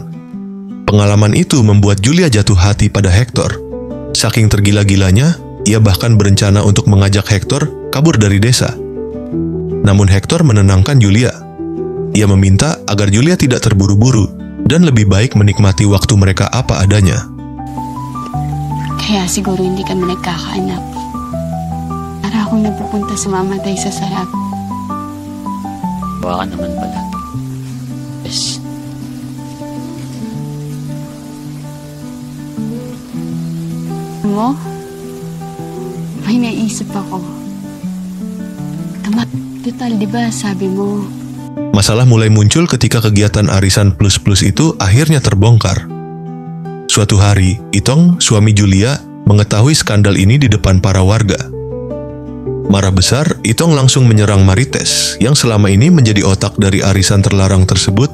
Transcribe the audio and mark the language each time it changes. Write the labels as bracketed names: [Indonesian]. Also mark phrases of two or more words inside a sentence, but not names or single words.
[Indonesian] Pengalaman itu membuat Julia jatuh hati pada Hector. Saking tergila-gilanya, ia bahkan berencana untuk mengajak Hector kabur dari desa. Namun Hector menenangkan Julia. Ia meminta agar Julia tidak terburu-buru dan lebih baik menikmati waktu mereka apa adanya. [Filipino] Kaya siguro hindi kami nagkakaanak. Para akong napupunta sa mamatay sa sarap. Baka naman pala. Yes. Mo, may naisip ako. Tama, total, di ba sabi mo? [Indonesian] Masalah mulai muncul ketika kegiatan arisan plus-plus itu akhirnya terbongkar. Suatu hari, Itong, suami Julia, mengetahui skandal ini di depan para warga. Marah besar, Itong langsung menyerang Marites yang selama ini menjadi otak dari arisan terlarang tersebut.